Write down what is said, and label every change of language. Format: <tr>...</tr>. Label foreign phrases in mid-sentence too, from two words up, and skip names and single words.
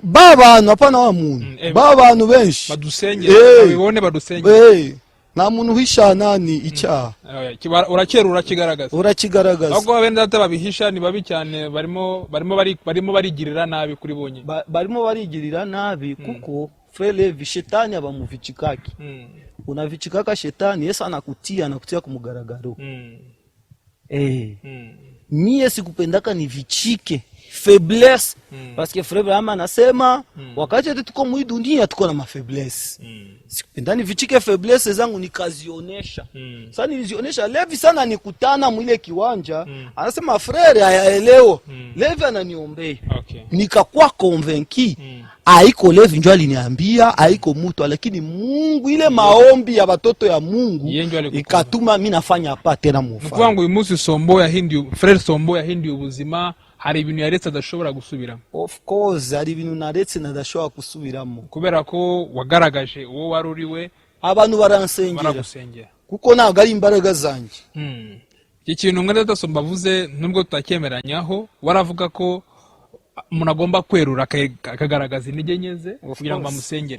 <rw>Ba bantu apana wa muntu. Ba bantu benshi badusengere babibone badusengere. Nta muntu uhisha nani icyaha. Urakera urakigaragaza. Ahubwo abenda data babihisha ni babi cyane barimo barigirira nabi kuri bonye. Barimo barigirira nabi kuko frere shetani abamuvichikaki.</rw> <sw>Unavichikaka shetani Yesu anakutia kumugaragaro. Mie sikupendaka nivichike faiblesse</sw> <fr>parce que</fr> <sw>frère Abraham anasema wakati tuko mu dunia tuko na mafaiblesse. Sikupenda nivichike faiblesse zangu nikazionesha. Sasa nilizionesha Levi sana nikutana mwile kiwanja anasema frère hayaelewa. Levi ananiombea. Nikakuwa convaincu haiko Levi njoo aliniambia haiko mtu lakini Mungu ile maombi ya watoto ya Mungu ikatuma mimi nafanya hapa tena mufano.</sw> <rw>Mkwangu uyu munsi Sombo yahinduye frère Sombo yahinduye ubuzima hari ibintu yaretse adashobora gusubiramo.</rw> <en>Of course</en> <rw>hari ibintu naretse nadashobora gusubiramo kubera ko wagaragaje uwo wari uriwe abantu baransengera kuko ntabwo ari imbaraga zanjye. Iki kintu mwene Sombo avuze nubwo tutakemeranyaho waravuga ko umuntu agomba kwerura akagaragaza intege nyeze kugira ngo amusengere.</rw>